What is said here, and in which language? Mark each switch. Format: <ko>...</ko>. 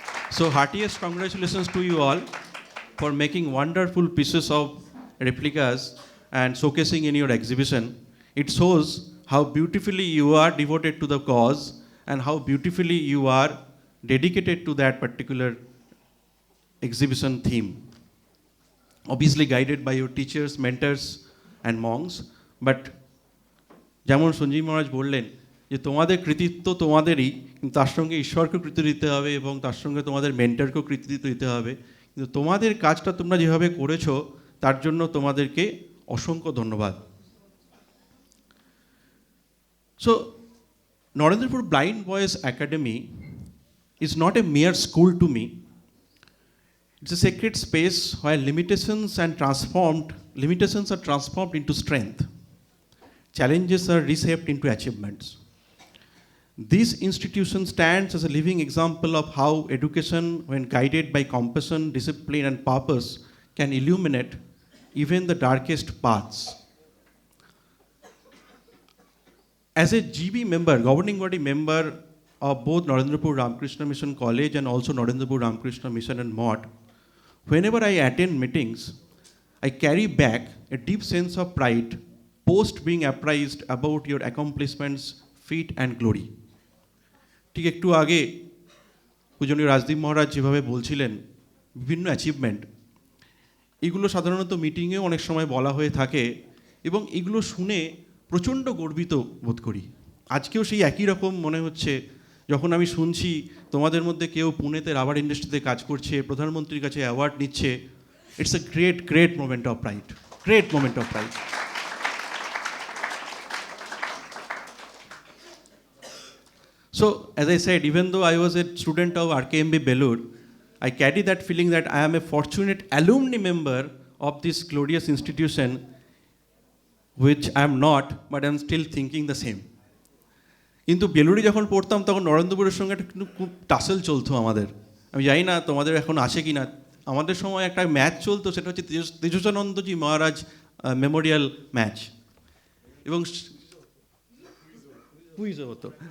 <en>So heartiest congratulations to you all for making wonderful pieces of replicas and showcasing in your exhibition. It shows how beautifully you are devoted to the cause and how beautifully you are dedicated to that particular exhibition theme. Obviously guided by your teachers, mentors and monks, but</en> <bn>যেমন সঞ্জীব মহারাজ বললেন যে তোমাদের কৃতিত্ব তোমাদেরই, কিন্তু তার সঙ্গে ঈশ্বরকেও কৃতিত্ব দিতে হবে এবং তার সঙ্গে তোমাদের মেন্টরকেও কৃতিত্ব দিতে হবে। কিন্তু তোমাদের কাজটা তোমরা যেভাবে করেছো তার জন্য তোমাদেরকে অসংখ্য ধন্যবাদ।</bn> <en>So, Narendrapur Blind Boys Academy is not a mere school to me. It's a sacred space where limitations are transformed into strength. Challenges are reshaped into achievements. This institution stands as a living example of how education, when guided by compassion, discipline, and purpose, can illuminate even the darkest paths. As a GB member, governing body member of both Narendrapur Ramakrishna Mission College and also Narendrapur Ramakrishna Mission and Mott, whenever I attend meetings, I carry back a deep sense of pride post being apprised about your accomplishments, feat and glory.</en> <bn>ঠিক একটু আগে পূজনীয় রাজদীপ মহারাজ যেভাবে বলছিলেন বিভিন্ন achievement, এগুলো সাধারণত মিটিংয়েও অনেক সময় বলা হয়ে থাকে এবং এগুলো শুনে প্রচণ্ড গর্বিত বোধ করি। আজকেও সেই একই রকম মনে হচ্ছে যখন আমি শুনছি তোমাদের মধ্যে কেউ পুনেতে রাবার ইন্ডাস্ট্রিতে কাজ করছে, প্রধানমন্ত্রীর কাছে অ্যাওয়ার্ড নিচ্ছে।</bn> <en>It's a great moment of pride, great moment of pride. So, as I said, even though I was a student of RKMB Belur, I carry that feeling that I am a fortunate alumni member of this glorious institution, which I am not, but I am still thinking the same.</en> <bn>কিন্তু বেলুড়ে যখন পড়তাম তখন নরেন্দ্রপুরের সঙ্গে একটা কিন্তু খুব tassel চলতো আমাদের। আমি জানি না তোমাদের এখন আছে কি না। আমাদের সময় একটা ম্যাচ চলতো, সেটা হচ্ছে তেজস্বানন্দজি মহারাজ মেমোরিয়াল ম্যাচ, এবং কুইজও হতো।</bn>